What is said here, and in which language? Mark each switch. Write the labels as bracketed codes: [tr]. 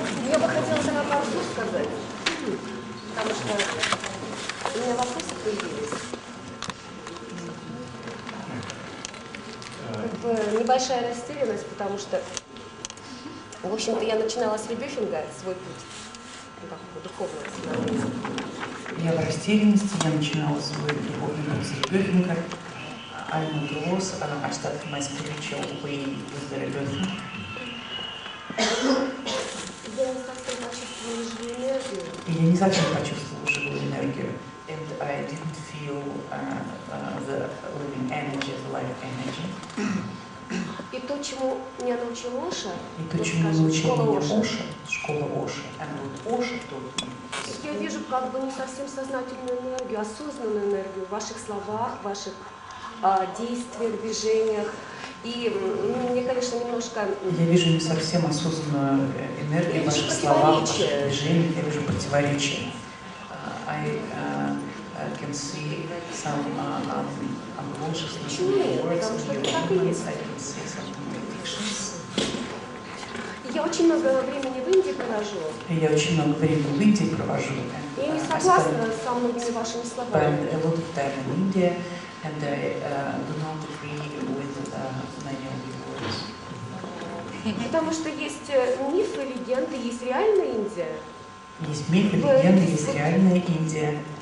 [ru] Я бы хотела сама пару слов сказать, потому что у меня вопросы появились. Как бы небольшая растерянность, потому что, в общем-то, я начинала с Ребёфинга свой путь, такого духовного становления. Я в растерянности, я начинала свой духовный путь с Ребёфинга. [en] I'm at a loss, I started my spiritual way with the Ребёфинга. [ru] Я не совсем почувствовала живую энергию. И я не совсем почувствовала живую энергию. [en] And I didn't feel the living energy, the life energy. [ru] И то, чему меня научил Оша, и то, чему научил меня школа Оша, вот Оша тут. Я вижу как бы не совсем сознательную энергию, осознанную энергию в ваших словах, в ваших действиях, движениях. И мне, конечно, немножко... Я вижу не совсем осознанную энергию в ваших словах, в ваших движениях, я вижу противоречия. [en] I can see some unconsciousness in your words, in your movements, I can see some contradictions. [ru] Я очень много времени в Индии провожу. Я очень много времени в Индии провожу. Я не согласна со многими вашими словами. [en] A lot of time in India, and I do not agree with many of your words. [ru] Потому что есть мифы, легенды, есть реальная Индия. Есть мифы, легенды, есть реальная Индия.